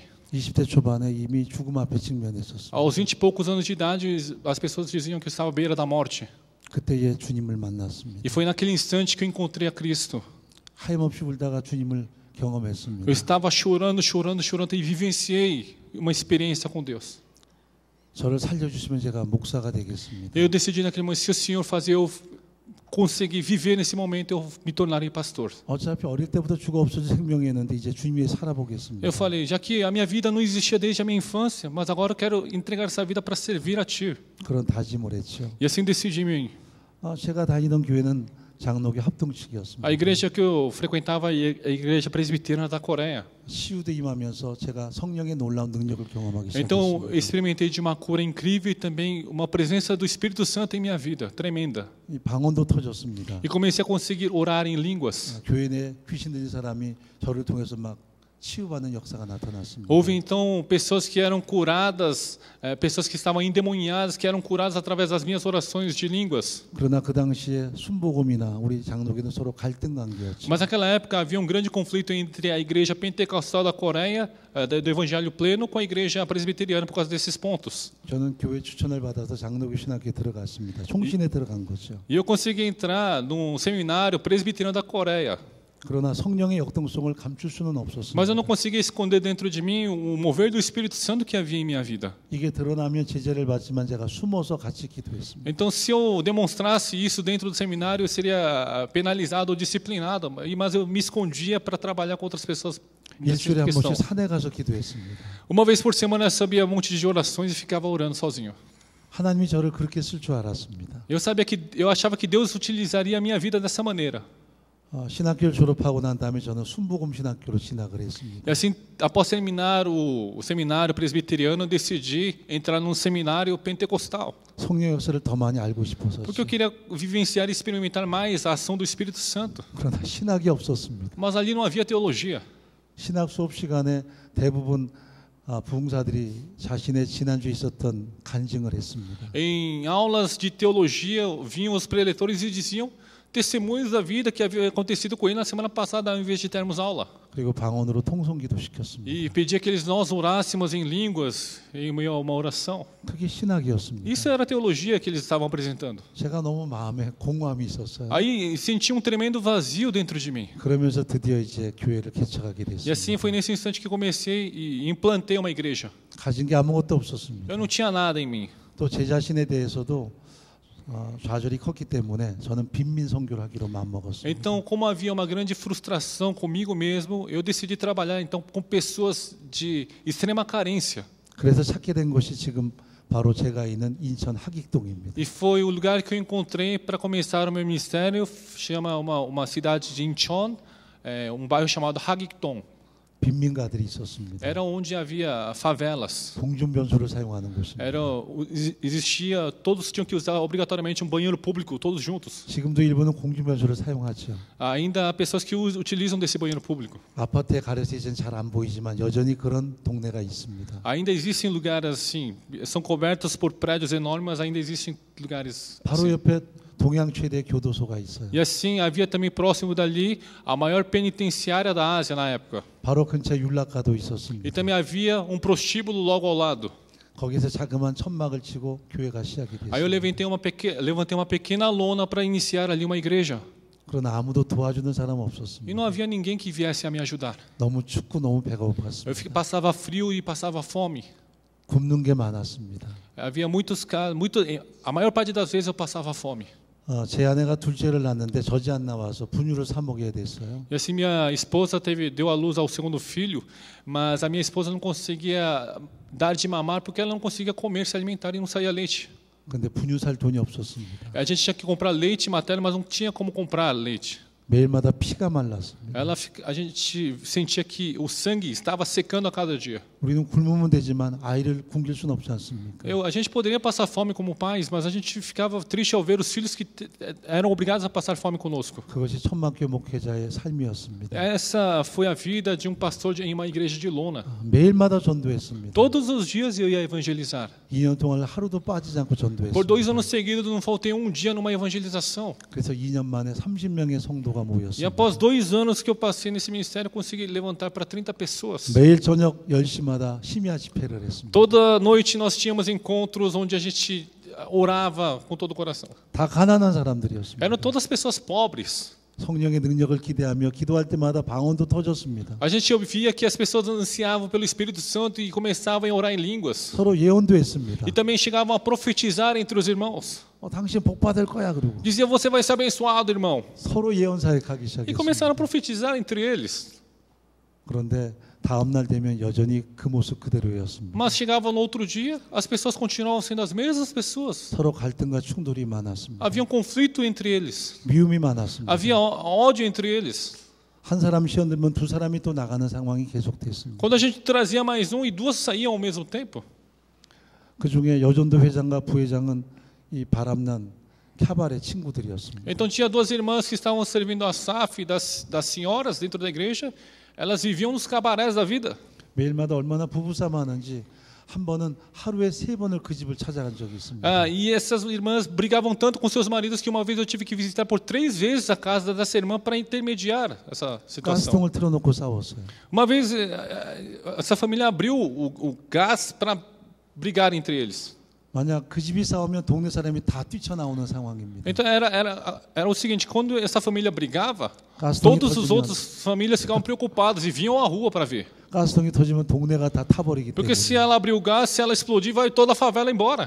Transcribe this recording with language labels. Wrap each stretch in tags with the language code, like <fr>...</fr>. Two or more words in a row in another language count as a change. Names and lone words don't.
<ko>20대 초반에 이미 죽음 앞에 직면했었습니다.</ko> <pt>Aos 20 e poucos anos de idade, as pessoas diziam que eu estava à beira da morte.</pt> <ko>그때에 주님을 만났습니다.</ko> <pt>E foi naquele instante que eu encontrei a Cristo.</pt> <ko>하염없이 울다가 주님을 경험했습니다.</ko> <pt>Eu estava chorando e vivenciei uma experiência com Deus.</pt> <ko>저를 살려주시면 제가 목사가 되겠습니다.</ko> <pt>Eu decidi naquele momento, se o Senhor fazer eu conseguir viver nesse momento, eu me tornarei pastor.</pt> <ko>어차피 어릴 때부터 죽어 없어질 생명이었는데 이제 주님 위해 살아보겠습니다.</ko> <pt>Eu falei, já que a minha vida não existia desde a minha infância, mas agora eu quero entregar essa vida para servir a Ti.</pt> <ko>그런 다짐을 했죠.</ko> <pt>E assim decidi em mim.</pt> <ko>제가 다니던 교회는 장로교 합동측이었습니다.</ko> <pt>A igreja que eu frequentava é a igreja presbiteriana da Coreia.</pt> <ko>치유도 임하면서 제가 성령의 놀라운 능력을 경험하기</ko> <pt>Então,</pt> <ko>시작했습니다.</ko> <pt>experimentei de uma cura incrível e também uma presença do Espírito Santo em minha vida, tremenda.</pt> <ko>이 방언도 터졌습니다.</ko> <pt>E comecei a conseguir orar em línguas.</pt> <ko>교회 내 귀신 들린 사람이 저를 통해서 막 치유받는 역사가 나타났습니다.</ko> <pt>Houve então pessoas que eram curadas, pessoas que estavam endemoniadas, que eram curadas através das minhas orações de línguas.</pt> <ko>그러나 그 당시에 순복음이나 우리 장로교는 서로 갈등 관계였죠.</ko> <pt>Mas naquela época havia um grande conflito entre a igreja pentecostal da Coreia, do Evangelho Pleno, com a igreja presbiteriana por causa desses pontos.</pt> <ko>저는 교회 추천을 받아서 장로교 신학교에 들어갔습니다. 총신에 들어간 거죠.</ko> <pt>E eu consegui entrar num seminário presbiteriano da Coreia.</pt> <ko>그러나 성령의 역동성을 감출 수는 없었습니다.</ko> <pt>Mas eu não conseguia esconder dentro de mim o mover do Espírito Santo que havia em minha vida.</pt> <ko>이게 드러나면 제재를 받지만 제가 숨어서 같이 기도했습니다.</ko> <pt>Então, se eu demonstrasse isso dentro do seminário, eu seria penalizado ou disciplinado. Mas eu me escondia para trabalhar com outras pessoas.</pt> <ko>일주일에 한 번씩 산에 가서 기도했습니다.</ko> <pt>Uma vez por semana eu subia um monte de orações e ficava orando sozinho.</pt> <ko>하나님이 저를 그렇게 쓸 줄 알았습니다.</ko> <pt>Eu achava que Deus utilizaria a minha vida dessa maneira.</pt> <ko>신학교를 졸업하고 난 다음에 저는 순복음 신학교로 진학을 했습니다.</ko> <pt>E assim, após terminar o seminário presbiteriano, eu decidi entrar num seminário pentecostal.</pt> <ko>성령 역사를 더 많이 알고 싶어서.</ko> <pt>Porque eu queria vivenciar e experimentar mais a ação do Espírito Santo.</pt> <ko>그러나 신학이 없었습니다.</ko> <pt>Mas ali não havia teologia.</pt> <ko>신학 수업 시간에 대부분 부흥사들이 자신의 지난주에 있었던 간증을 했습니다.</ko> <pt>Em aulas de teologia, vinham os preletores e diziam testemunhos da vida que havia acontecido com ele na semana passada, ao invés de termos aula.</pt> <ko>그리고 방언으로 통성기도 시켰습니다.</ko> <pt>E pedia que nós orássemos em línguas, em meio a uma oração.</pt> <ko>그게 신학이었습니다.</ko> <pt>Isso era a teologia que eles estavam apresentando.</pt> <ko>제가 너무 마음에 공허함이 있었어요.</ko> <pt>Aí senti um tremendo vazio dentro de mim.</pt> <ko>그러면서 드디어 이제 교회를 개척하게</ko> <pt>E assim</pt> <ko>됐습니다.</ko> <pt>foi nesse instante que comecei e implantei uma igreja.</pt> <ko>가진 게 아무것도 없었습니다.</ko> <pt>Eu não tinha nada em mim.</pt> <ko>또 제 자신에 대해서도 좌절이 컸기 때문에 저는 빈민 선교를 하기로 마음먹었습니다.</ko> <pt>Então, como havia uma grande frustração comigo mesmo, eu decidi trabalhar então com pessoas de extrema carência.</pt> <ko>그래서 찾게 된 곳이 지금 바로 제가 있는 인천 하객동입니다.</ko> <pt>E foi o lugar que eu encontrei para começar o meu ministério. Chama uma cidade de Incheon, um bairro chamado Hagikdong.</pt> <ko>빈민가들이 있었습니다.</ko> <pt>Era onde havia favelas.</pt> <ko>공중변소를 사용하는 곳입니다.</ko> <pt>Existia, todos tinham que usar obrigatoriamente um banheiro público, todos juntos.</pt> <ko>지금도 일본은 공중변소를 사용하죠.</ko> <pt>Ainda há pessoas que utilizam desse banheiro público.</pt> <ko>아파트에 가려서 이제는 잘 안 보이지만 여전히 그런 동네가 있습니다.</ko> <pt>Ainda existem lugares assim, são cobertos por prédios enormes, mas ainda existem lugares</pt> <ko>바로</ko> <pt>assim.</pt> <ko>옆에 동양 최대 교도소가 있어요.</ko> <pt>E assim, havia também próximo dali a maior penitenciária da Ásia na época.</pt> <ko>바로 근처에 율락가도</ko> <pt>E</pt> <ko>있었습니다.</ko> <pt>também havia um prostíbulo logo ao lado.</pt> <ko>거기서 자그마한 천막을 치고 교회가 시작이</ko> <pt>Aí eu</pt> <ko>됐어요.</ko> <pt>levantei uma pequena lona para iniciar ali uma igreja.</pt> <ko>그러나 아무도 도와주는 사람</ko> <pt>E</pt> <ko>없었습니다.</ko> <pt>não havia ninguém que viesse a me ajudar.</pt> <ko>너무 춥고 너무 배가</ko> <pt>Eu</pt> <ko>고팠습니다.</ko> <pt>passava frio e passava fome.</pt> <ko>굶는 게 많았습니다.</ko> <pt>Havia muitos casos, a maior parte das vezes eu passava fome.</pt> <ko>제 아내가 둘째를 낳았는데 젖이 안 나와서 분유를 사 먹여야 됐어요.</ko> <pt>E assim minha esposa deu à luz ao segundo filho, mas a minha esposa não conseguia dar de mamar porque ela não conseguia comer, se alimentar e não saía leite.</pt> <ko>근데 분유 살 돈이 없었습니다.</ko> <pt>A gente tinha que comprar leite materno, mas não tinha como comprar leite.</pt> <ko>매일마다 피가 말랐습니다.</ko> <pt>A gente sentia que o sangue estava secando a cada dia.</pt> <ko>우리는 굶으면 되지만 아이를 굶길 수는 없지 않습니까?</ko> <pt>A gente poderia passar fome como pais, mas a gente ficava triste ao ver os filhos que eram obrigados a passar fome conosco.</pt> <ko>그것이 천막교 목회자의 삶이었습니다.</ko> <pt>Essa foi a vida de um pastor em uma igreja de lona.</pt> <ko>매일마다 전도했습니다.</ko> <pt>Todos os dias eu ia evangelizar.</pt> <ko>2년 동안 하루도 빠지지 않고</ko> <pt>Por</pt> <ko>전도했습니다.</ko> <pt>2 anos seguidos não faltei um dia numa evangelização.</pt> <ko>그래서 2년 만에 30명의 성도가</ko> <pt>E</pt> <ko>모였습니다.</ko> <pt>após 2 anos que eu passei nesse ministério, consegui levantar para 30 pessoas.</pt> <ko>매일 저녁 10시마다 심야 집회를 했습니다.</ko> <pt>Toda noite nós tínhamos encontros onde a gente orava com todo o coração.</pt> <ko>다 가난한 사람들이었습니다.</ko> <pt>Eram todas pessoas pobres.</pt> <ko>성령의 능력을 기대하며 기도할 때마다 방언도 터졌습니다.</ko> <pt>A gente via que as pessoas ansiavam pelo Espírito Santo e começavam a orar em línguas.</pt> <ko>서로 예언도 했습니다.</ko> <pt>E também chegavam a profetizar entre os irmãos.</pt> <ko>당신 복 받을 거야 그러고</ko> <pt>Dizia, você vai ser abençoado, irmão.</pt> <ko>서로 예언 사역하기</ko> <pt>E</pt> <ko>시작했습니다.</ko> <pt>começaram a profetizar entre eles.</pt> <ko>그런데 다음 날 되면 여전히 그 모습 그대로였습니다.</ko> <pt>Mas chegava no outro dia, as pessoas continuavam sendo as mesmas pessoas.</pt> <ko>서로 갈등과 충돌이 많았습니다.</ko> <pt>Havia um conflito entre eles.</pt> <ko>미움이 많았습니다.</ko> <pt>Havia ódio entre eles.</pt> <ko>한 사람 시험 들면 두 사람이 또 나가는 상황이 계속됐습니다.</ko> <pt>Quando a gente trazia mais um e 2 saíam ao mesmo tempo.</pt> <ko>그 중에 여전도 회장과 부회장은 이 바람난 캬발의 친구들이었습니다.</ko> <pt>Então tinha 2 irmãs que estavam servindo a SAF das senhoras dentro da igreja. Elas viviam nos cabarés da vida.</pt> <ko>매일마다 얼마나 부부싸움 하는지 한 번은 하루에 3번을 그 집을 찾아간 적이 있습니다.</ko> <pt>E essas irmãs brigavam tanto com seus maridos que uma vez eu tive que visitar por 3 vezes a casa dessa irmã para intermediar essa situação.</pt> <ko>가스통을 틀어놓고 싸웠어요.</ko> <pt>Uma vez essa família abriu o gás para brigar entre eles.</pt> <ko>만약 그 집이 싸우면 동네 사람이 다 뛰쳐나오는 상황입니다.</ko> <pt>Então era o seguinte, quando essa família brigava,</pt> <ko>가스통이</ko> <pt>todas as</pt> <ko>터지면,</ko> <pt>outras famílias ficavam preocupadas e vinham à rua para ver.</pt> <ko>가스통이 터지면 동네가 다 타버리기</ko> <pt>Porque se</pt> <ko>때문에</ko> <pt>ela abrir o gás, se ela explodir, vai toda a favela embora.</pt>